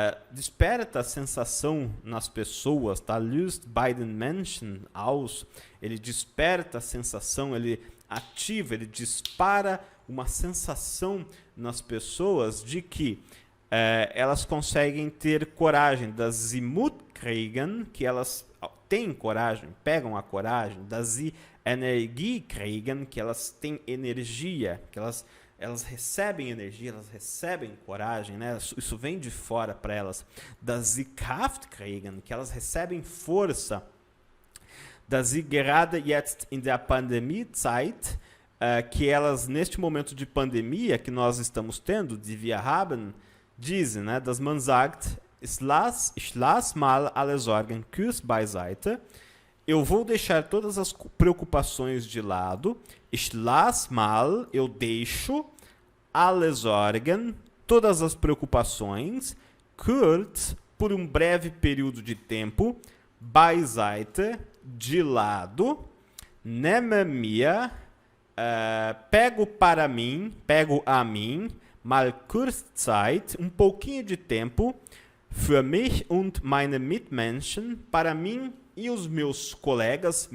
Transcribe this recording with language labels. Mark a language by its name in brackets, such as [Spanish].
[Portuguese] Desperta a sensação nas pessoas, tá? [German] Löst bei den Menschen aus. [Portuguese] Ele desperta a sensação, ele ativa, ele dispara uma sensação nas pessoas de que elas conseguem ter coragem, [German] dass sie Mut kriegen, [Portuguese] que elas têm coragem, pegam a coragem, [German] dass sie Energie kriegen, [Portuguese] que elas têm energia, que elas recebem energia, elas recebem coragem, né? Isso vem de fora para elas. [German] Dass sie Kraft kriegen, [Portuguese] que elas recebem força. [German] Dass sie gerade jetzt in der Pandemiezeit, [Portuguese] que elas neste momento de pandemia que nós estamos tendo, [German] die wir haben, [Portuguese] dizem, né? [German] Dass man sagt, ich lass mal alle Sorgen kurz beiseite. [Portuguese] Eu vou deixar todas as preocupações de lado. [German] Ich lass mal, [Portuguese] eu deixo, [German] alle Sorgen, [Portuguese] todas as preocupações, [German] kurz, [Portuguese] por um breve período de tempo, [German] beiseite, [Portuguese] de lado, [German] nehme mir, [Portuguese] pego para mim, pego a mim, [German] mal kurz Zeit, [Portuguese] um pouquinho de tempo, [German] für mich und meine Mitmenschen, [Portuguese] para mim e os meus colegas.